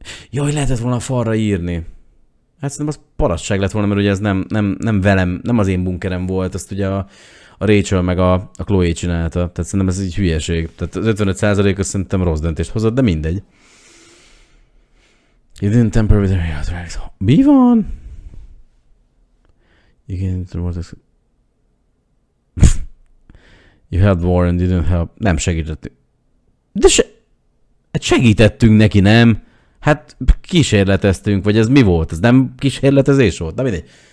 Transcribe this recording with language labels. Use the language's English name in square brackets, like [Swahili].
[Hungarian] Jaj, lehetett volna a falra írni. Hát szerintem az parasság lett volna, mert ugye ez nem velem, nem az én bunkerem volt, azt ugye a Rachel meg a Chloe csinálta. Tehát szerintem ez egy hülyeség. Tehát az 55%-os szerintem rossz döntést hozott, de mindegy. [English] You didn't tamper with the authorities. [Hungarian] Mi van? Igen, [English] you helped Warren, didn't help. [Hungarian] Nem segítettünk. De hát segítettünk neki, nem? Hát kísérleteztünk, vagy ez mi volt? Ez nem kísérletezés volt? De mindegy.